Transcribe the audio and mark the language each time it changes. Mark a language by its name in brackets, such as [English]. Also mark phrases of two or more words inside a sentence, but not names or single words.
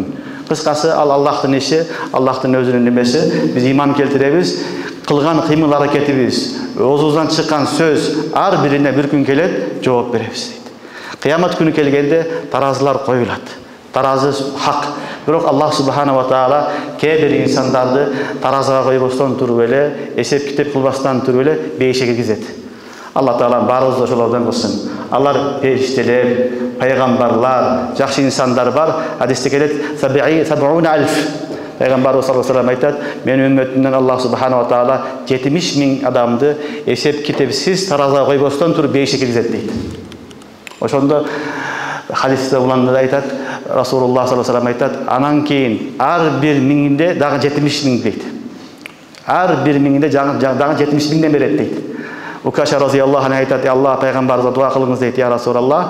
[Kyrgyz] Кыскасы, ал Аллахтын иши, Аллахтын өзүнүн немеси. Биз иман келтиребиз, кылган кыймыл аракетибиз, оозубуздан чыккан сөз ар бирине бир күн келет, жооп беребиз дейт. Кыямат күнү келгенде таразылар коюлат. Таразы хак. Бирок Аллах [Arabic] سبحانه وتعالى [Kyrgyz] кээ бир инсандарды таразага койбостон туруп эле, эсеп китеп кылбастан туруп эле бейишке киргизет. Алла таала баарыбызды ошолордон кылсын. Алар периштелер, пайгамбарлар, жакшы инсандар бар. Хадисте келет, 70,000. Пайгамбарыбыз [Arabic] صلى الله عليه [Kyrgyz] айтат, мен үммөтүмдөн Аллах [Arabic] سبحانه وتعالى [Kyrgyz] 70,000 адамды эсеп китепсиз таразага койбостон туруп бейишке киргизет дейт. Ошондо хадисте уланды айтат, Расулуллах [Arabic] صلى الله عليه [Kyrgyz] айтат, анан кийин ар бир миңинде дагы 70,000 дейт. Ар бир миңинде дагы 70,000ден берет дейт. Укаша [Arabic] رضي الله عنه [Kyrgyz] айтат, Аллах пайгамбарыбызга дуа кылыңыз дейт, [Arabic] يا رسول الله.